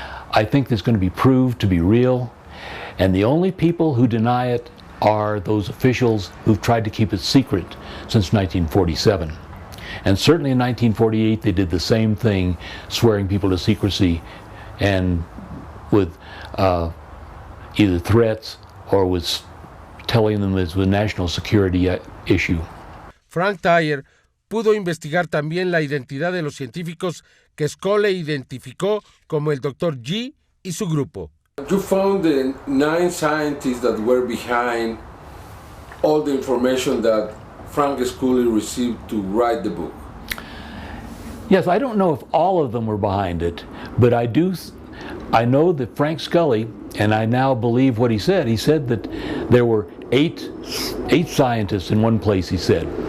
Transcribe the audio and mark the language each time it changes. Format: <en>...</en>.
<en>I think it's going to be proved to be real. And the only people who deny it are those officials who've tried to keep it secret since 1947. And certainly in 1948 they did the same thing, swearing people to secrecy and with either threats or with telling them it's a national security issue.</en> <es>Frank Tyer pudo investigar también la identidad de los científicos que Scully identificó como el Dr. G y su grupo.</es> <en>You found the 9 scientists that were behind all the information that Frank Scully received to write the book. Yes, I don't know if all of them were behind it, but I know that Frank Scully, and I now believe what he said that there were eight scientists in one place, he said.</en>